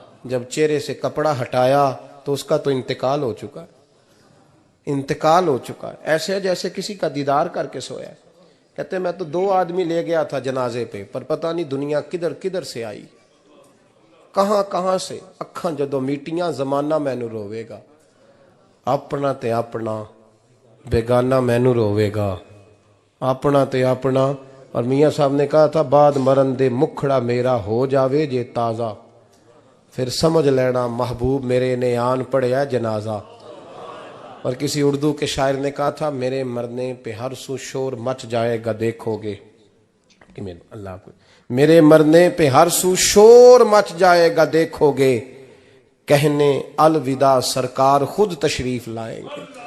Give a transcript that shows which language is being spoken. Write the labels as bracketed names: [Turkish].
[Urdu] جب چہرے سے کپڑا ہٹایا تو اس کا تو انتقال ہو چکا, انتقال ہو چکا. ایسے جیسے کسی کا دیدار کر کے سویا. کہتے میں تو 2 آدمی لے گیا تھا جنازے پہ, پر پتہ نہیں دنیا کدھر کدھر سے آئی, کہاں کہاں سے. [Punjabi] اکھاں جدو میٹیاں زمانہ مینو روے گا, اپنا تے اپنا بیگانہ مینو روے گا, اپنا تے اپنا. [Urdu] اور میاں صاحب نے کہا تھا [Punjabi] بعد مرن دے مکھڑا میرا ہو جاوے جے تازہ, پھر سمجھ لینا محبوب میرے نے آن پڑیا جنازہ. [Urdu] اور کسی اردو کے شاعر نے کہا تھا میرے مرنے پہ ہر سو شور مچ جائے گا دیکھو گے, اللہ کو میرے مرنے پہ ہر سو شور مچ جائے گا دیکھو گے, کہنے الوداع سرکار خود تشریف لائیں گے.